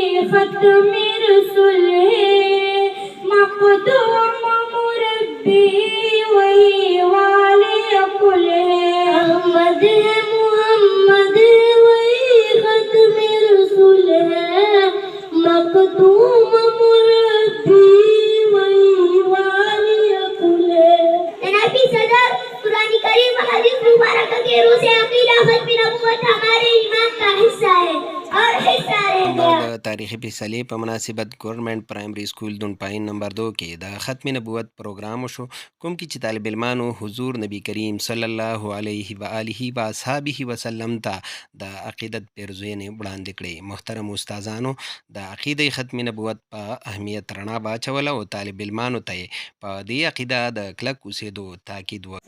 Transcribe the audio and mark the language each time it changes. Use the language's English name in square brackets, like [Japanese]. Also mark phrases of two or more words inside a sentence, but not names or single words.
[Urdu] ختم رسول ہے مقدوم مربی وہی والی کل ہے احمد ہے محمد وہی ختم رسول ہے مقدوم مربی وہی والی کل ہے جناب صدر قرآن کریم و حدیث مبارکہ کے روح سے عقیدہ ختم نبوت ہمارے ایمان کا حصہ ہے اور حصہ رہ گیا [Pashto] د تاریخي فیصلې په مناسبت [English] Government Primary School [Pashto] دونپاین نمبر 2 کې د ختم نبوت پروګرام وشو کوم کې چې طالب علمانو حضور نبی کریم [Arabic] صلی الله علیه و آله و اصحابه وسلم [Pashto] ته د عقیدت پیرزوینې وړاندې کړې محترم استادانو د عقیده ختم نبوت په اهمیت رڼا واچوله او طالب علمانو ته په دې عقیده د کلک اوسېدو تاکید وکړ